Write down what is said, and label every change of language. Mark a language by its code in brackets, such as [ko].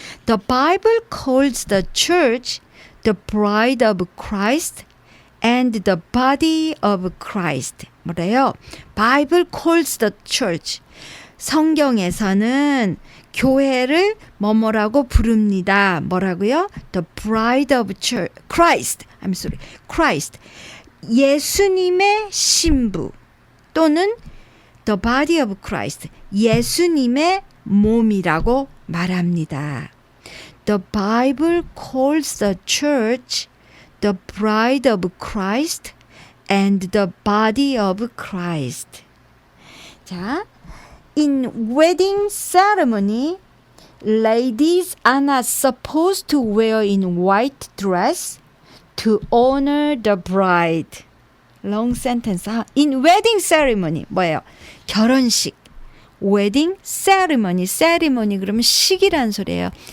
[en] The Bible calls the church the bride of Christ and the body of Christ. [ko] 뭐래요? [en] Bible calls the church. [ko] 성경에서는 교회를 뭐뭐라고 부릅니다. 뭐라고요? [en] The bride of church, Christ. I'm sorry. Christ. [ko] 예수님의 신부 또는 [en] the body of Christ. [ko] 예수님의 몸이라고 말합니다. [en] The Bible calls the church the bride of Christ and the body of Christ. 자, in wedding ceremony, ladies are not supposed to wear in white dress to honor the bride. Long sentence. In wedding ceremony [ko] 뭐예요? 결혼식. [en] wedding ceremony. [ko] ceremony 그러면 식이란 소리예요.